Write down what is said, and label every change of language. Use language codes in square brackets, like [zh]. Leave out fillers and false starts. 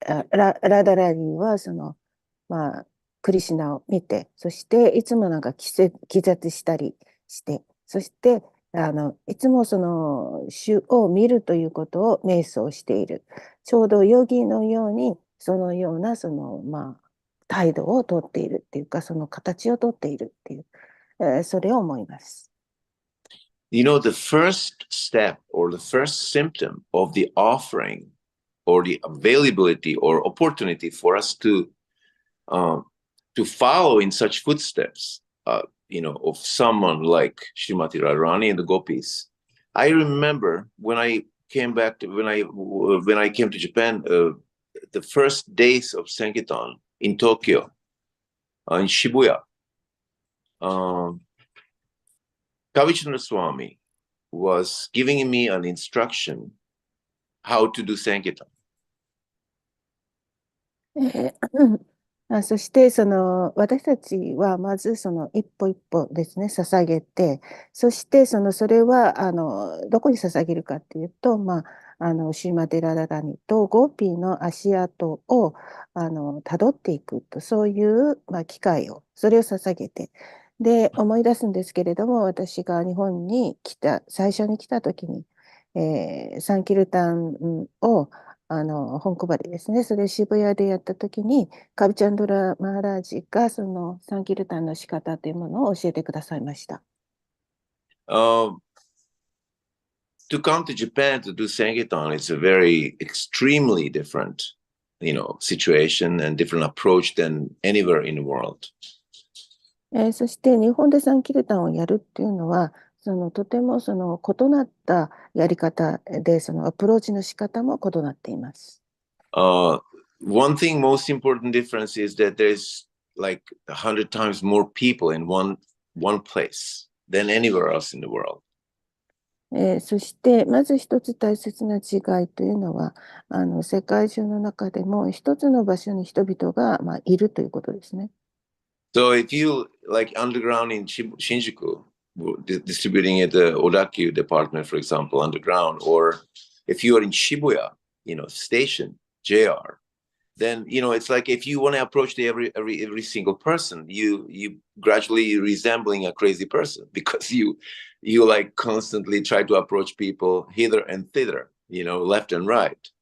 [ja] ラダラリーはクリシュナを見て、そしていつもなんか気絶したりして、そしていつもその主を見るということを瞑想している。ちょうどヨギのようにそのような態度をとっているっていうか、その形をとっているっていう、それを思います。 [en] You know, the first step or the first symptom of the offering or the availability or opportunity for us to follow in such footsteps, of someone like Srimati Radharani and the gopis. I remember when I came when I came to Japan, the first days of Sankirtan in Tokyo, in Shibuya, Kavichandra Swami was giving me an instruction how to do Sankirtan. [ja] そして私たちはまずその一歩一歩ですね、捧げて、そしてそれはどこに捧げるかっていうと、シーマテラダラニとゴーピーの足跡をたどっていくと、そういう、機会を、それを捧げて、で思い出すんですけれども、私が日本に最初に来た時に、サンキルタンを本配りですね。それ渋谷でやった時に、カビチャンドラ・マハラージがそのサンキルタンの仕方というものを教えてくださいました。 [en] To come to Japan to do Sankirtan is a very extremely different, situation and different approach than anywhere in the world. [ja] そして日本でサンキルタンをやるっていうのは、とても異なったやり方で、そのアプローチの仕方も異なっています。 [en] One thing, most important difference is that there's like 100 times more people in one place than anywhere else in the world. [ja] そしてまず一つ大切な違いというのは、世界中の中でも一つの場所に人々が、いるということですね。 [en] So if you like underground in Shinjuku, distributing at the Odakyu department, for example, underground, or if you are in Shibuya, station, JR, then, it's like if you want to approach every single person, you gradually resembling a crazy person because you like constantly try to approach people hither and thither, left and right.